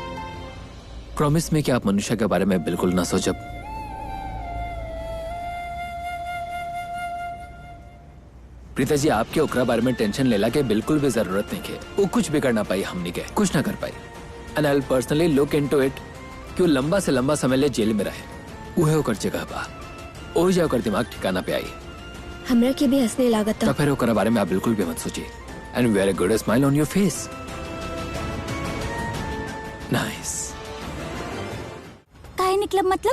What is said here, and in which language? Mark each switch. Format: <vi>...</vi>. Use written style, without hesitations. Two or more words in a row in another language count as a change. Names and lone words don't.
<bho>प्रॉमिस में कि आप मनुष्य के बारे में बिल्कुल ना सोचब। प्रीता जी आपके ओकरा बारे में टेंशन लेला के बिल्कुल भी जरूरत नहीं है। वो कुछ भी कर ना पाई, हमनी के कुछ ना कर पाई।</bho> <en>And I will personally look into it</en> <bho>कि वो लंबा से लंबा समय ले जेल में रहे। वो है ओकर जगह बा, ओ जाओ कर दिमाग ठिकाना पे आई। हमरा के भी हंसने लागत तो फिर ओकरा बारे में आप बिल्कुल भी मत सोचिए।</bho> <en>And very good smile on your face. नाइस।</en> <bho>काहे निकलब मतलब?</bho>